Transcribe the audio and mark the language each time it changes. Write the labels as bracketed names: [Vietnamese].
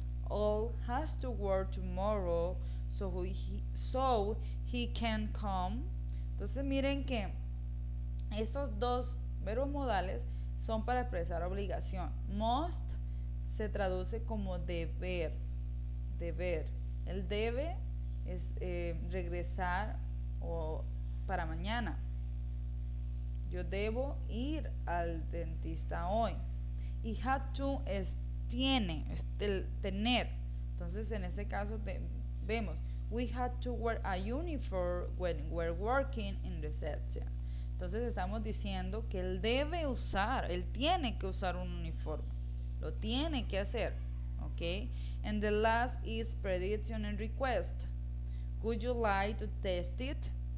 [English] All has to work tomorrow so he can come. [Spanish] Entonces miren que estos dos verbos modales son para expresar obligación. Must se traduce como deber. El debe es regresar o para mañana. Yo debo ir al dentista hoy. Y had to es tiene, es tener. Entonces en ese caso vemos, [English] we had to wear a uniform when we're working in reception. [Spanish] Entonces estamos diciendo que él debe usar, él tiene que usar un uniforme. Lo tiene que hacer. Okay? [English] And the last is prediction and request. Would you like to test it?